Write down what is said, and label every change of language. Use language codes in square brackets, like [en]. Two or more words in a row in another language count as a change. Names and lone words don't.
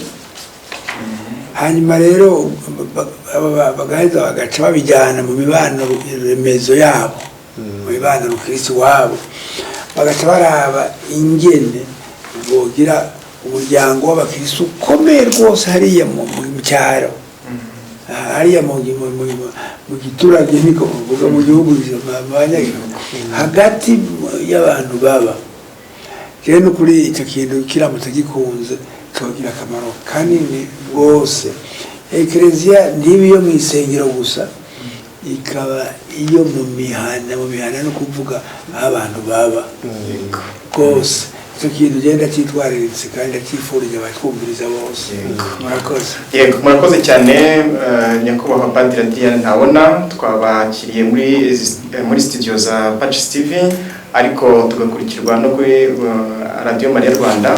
[rn] Hanyuma rero bagaheza bagaca babijyana mu mibano remezo yabo, mu mibano rukristo wabo, bagaca baraba ingene bogira umuryango w'abakristo ukomeye rwose hariya mu cyaro, hariya mu giturage, niko bavuga mu gihugu hagati y'abantu baba. [rw] Rero n'ukuri icyo kintu kiramutse gikunze cyogira akamaro kanini rwose. Ekereziya ntiba iyo mu isengero gusa, ikaba iyo mu mihana no kuvuga aho abantu baba rwose. Icyo kintu ugenda cyitwariritse kandi akifurije abatwumviriza bose. Murakoze. Yego, murakoze cyane nyakubahwa Padiri Adriano Ntabona. Twabakiriye muri studio za Patches TV, ariko tugakurikirwa no kuri Radio Maria Rwanda.